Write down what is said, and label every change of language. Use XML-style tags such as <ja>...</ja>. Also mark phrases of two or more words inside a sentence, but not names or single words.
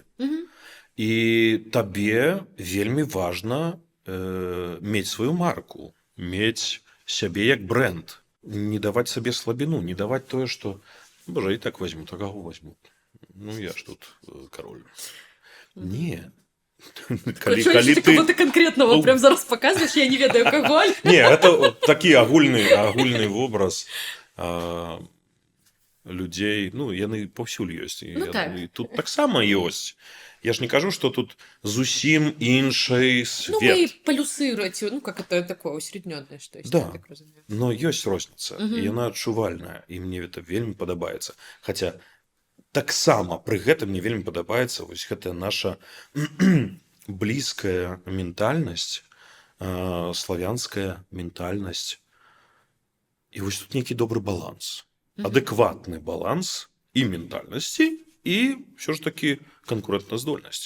<be>І табе вельмі важна мець сваю марку, мець сябе як брэнд, не даваць сабе слабіну, не даваць тое, што божа, і так возьму, так каго возьму. Ну, я ж тут кароль. Не. Калі ты</be> <ru>кого-то конкретного прям</ru> <be>зараз показваеш, я не ведаю каго. Не, это такі агульны вобраз людзей, ну, яны паўсюль ёсць. І тут таксама ёсць. Я ж не кажу, што тут зусім іншый свет. Ну, вы полюсируете, ну,</be> <ru>как это такое усреднённое, что есть.</ru> <be>Да, но ёсць розніца, і яна адчувальная, і мне гэта вельмі падабаецца. Хаця таксама пры гэтым мне вельмі падабаецца вось гэтая наша блізкая ментальнасць, славянская ментальнасць. І вось тут нейкі добры баланс, адэкватны баланс і ментальнасці, і ўсё ж такі канкурэнтназдольнасці.</be>